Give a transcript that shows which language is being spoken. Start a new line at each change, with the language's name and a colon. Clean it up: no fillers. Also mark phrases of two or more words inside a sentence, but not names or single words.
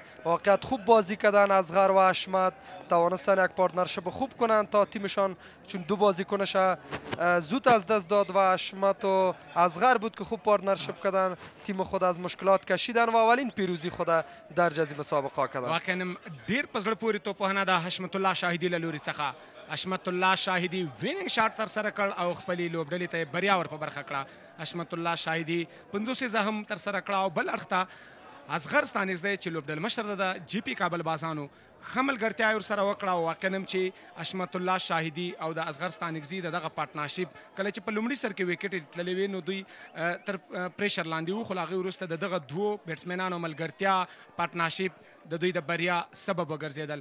Persian: واقعیت خوب بازی کردن اصغر و اشمت، توانستن یک پارتنرشپ خوب کنن تا تیمشان چون 2 بازیکنش زود از دست داد و اشمت و اصغر بود که خوب پارتنرشپ کردن، تیم خود از مشکلات کشیدن و اولین پیروزی خود درج از این مسابقه کردن.
Pashto: واقعا ډیر په زړه پورې توپوهنه د حشمت الله شاهدي له لوري څخه. حشمت الله شاهدي
English: winning shot
Pashto: ترسره کړ او خپلې لوبډلې ته بریا ور په برخه کړه. حشمت الله شاهدي 50 هم ترسره کړه او بل اړخ ته اصغر ستانکزی چې لوبډل مشر د جی پی کابل بازانو ښه ملګرتیا یې ورسره وکړه او واقعا هم چې اشمت الله شاهدي او د اصغر ستانکزي د دغه پارټنرشپ کله چې په لومړي سر کې وکټې تللې وې نو دوی تر پریشر لاندې وو، خو له هغې وروسته د دغه دوو بیټسمینانو ملګرتیا پارټنرشپ د دوی د بریا سبب وګرځېدل.